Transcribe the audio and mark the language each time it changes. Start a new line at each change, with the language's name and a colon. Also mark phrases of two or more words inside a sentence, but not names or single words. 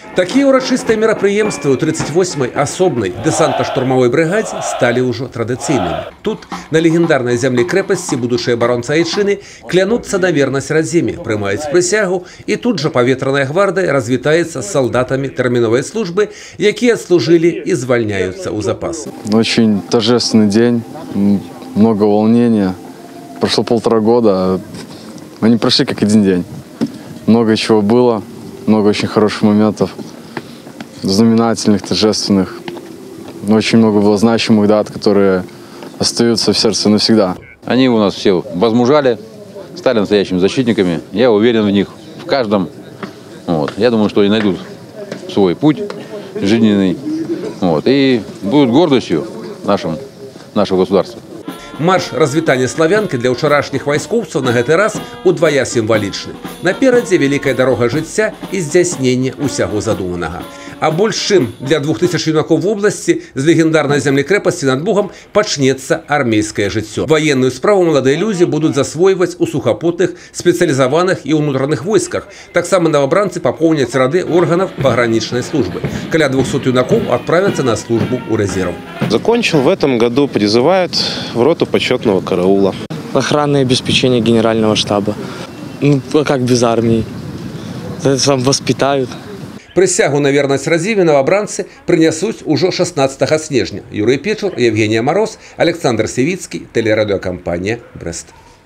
Belarusian: Такія ўрачыстыя мерапрыемствы ў 38-й асобнай дэсантна-штурмавой брыгадзе сталі ўжо традыцыйнымі. Тут, на легендарнай зямлі крэпасці, будучыя абаронцы айчыны клянуцца на вернасць радзіме, прымаюць прысягу, і тут жа паветраная гвардыя развітаецца з салдатамі тэрміновай службы, якія адслужылі і звальняюцца ў запас.
Russian: Очень торжественный день, много волнения. Прошло 1,5 года, они прошли как один день. Много чего было. Много очень хороших моментов, знаменательных, торжественных. Очень много было значимых дат, которые остаются в сердце навсегда. Они у нас все возмужали, стали настоящими защитниками. Я уверен в них, в каждом. Я думаю, что они найдут свой путь жизненный. И будут гордостью нашего государства.
Belarusian: Марш развітання славянкі для ўчарашніх вайскоўцаў на гэты раз удвая сімвалічны. Наперадзе вялікая дарога жыцця і здзяйснення ўсяго задуманага. А больш чым для 2000 юнакоў вобласці з легендарнай зямлі крэпасці над Бугам пачнецца армейскае жыццё. Ваенную справу маладыя людзі будуць засвойваць у сухапутных, спецыялізаваных і ўнутраных войсках. Таксама новабранцы папоўняць рады органаў пагранічнай службы. Каля 200 юнакоў
Russian: отправятся на службу у резерв. Закончил в этом году, призывают в роту почетного караула. Охранное обеспечение генерального штаба. А как без армии? Сам воспитают.
Belarusian: Прысягу на вернасць радзіме новабранцы прынясуць ужо 16 снежня.
Russian: Юрый Печур, Евгения Мороз, Александр Севицкий, телерадиокомпания «Брест».